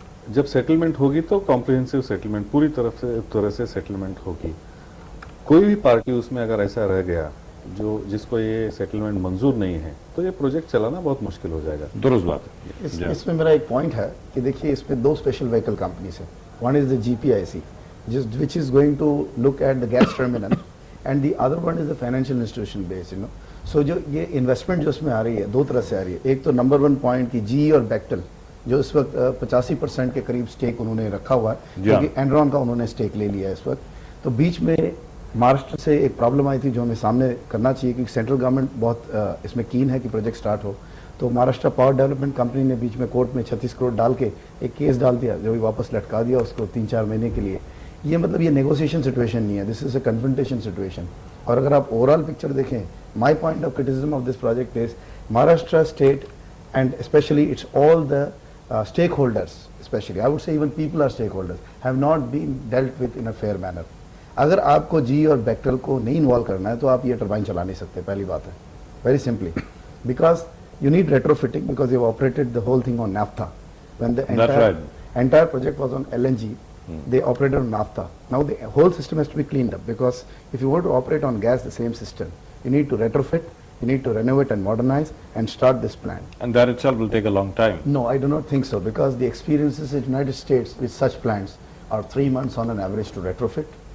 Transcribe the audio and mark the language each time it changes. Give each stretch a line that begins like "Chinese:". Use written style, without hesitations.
Hindi: जब सेटलमेंट होगी तो कॉम्प्रिहेंसिव सेटलमेंट, पूरी तरह से सेटलमेंट होगी। कोई भी पार्टी उसमें अगर ऐसा रह गया जिसको ये सेटलमेंट मंजूर नहीं है, तो ये प्रोजेक्ट चलाना बहुत मुश्किल हो जाएगा। दुरुस्त बात है। इसमें मेरा एक पॉइंट है कि देखिए, इसमें 2 स्पेशल व्हीकल कंपनीज है।
English: one is the GPIC which is going to look at the gas terminal, and the other one is the financial institution base, so
Hindi: जो ये इन्वेस्टमेंट जो इसमें आ रही है
English: 2 तरह से आ रही है।
Hindi: एक तो नंबर 1 पॉइंट की GE और बेक्टेल जो इस वक्त 85% के करीब स्टेक उन्होंने रखा हुआ है, क्योंकि एनरॉन का उन्होंने स्टेक ले लिया है इस वक्त। तो बीच में महाराष्ट्र से एक प्रॉब्लम आई थी जो हमें सामने करना चाहिए, क्योंकि सेंट्रल गवर्नमेंट बहुत इसमें कीन है कि प्रोजेक्ट स्टार्ट हो। तो महाराष्ट्र पावर डेवलपमेंट कंपनी ने बीच में कोर्ट में 36 करोड़ डाल के एक केस डाल दिया, जो भी वापस लटका दिया उसको 3-4 महीने के लिए। ये मतलब ये नेगोशिएशन सिचुएशन नहीं है,
English: This is a confrontation situation.
Hindi: और अगर आप ओवरऑल पिक्चर देखें,
English: My point of criticism of this project is Maharashtra state and specially it's all the stakeholders, especially I would say even people are stakeholders, have not been dealt with in a fair manner.
Hindi: अगर आपको GE और बेक्टेल को नहीं involve करना है तो आप ये टरबाइन चला नहीं सकते, पहली बात है,
English: Very simply, because you need retrofitting because you've operated the whole thing on naphtha. When the entire project was on LNG, they operated on naphtha. Now the whole system has to be cleaned up, because if you want to operate on gas, the same system, you need to retrofit, you need to renovate and modernize and start this plant. And that itself will take a long time. No, I do not think so, because the experiences in the United States with such plants are 3 months on an average to retrofit.